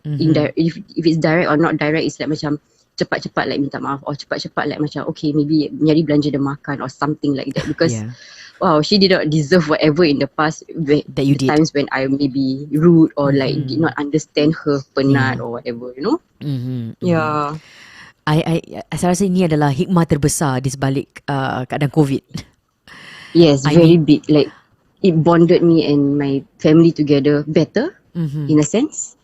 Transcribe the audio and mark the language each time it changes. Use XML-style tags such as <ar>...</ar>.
<en>Indirect, if it's direct or not direct, it's like</en> <ms>macam cepat-cepat</ms> <en>like</en> <ms>minta maaf,</ms> <en>or</en> <ms>cepat-cepat</ms> <en>like</en> <ms>macam</ms> <en>okay, maybe</en> <ms>nyari belanja dia makan</ms> <en>or something like that, because wow, she did not deserve whatever in the past that you did. Times when I maybe rude or like did not understand her penat or whatever, Yeah.</en> <ms>Saya rasa ini adalah hikmah terbesar di sebalik keadaan COVID.</ms> <en>Yes, very big. Like it bonded me and my family together better in a sense.</en>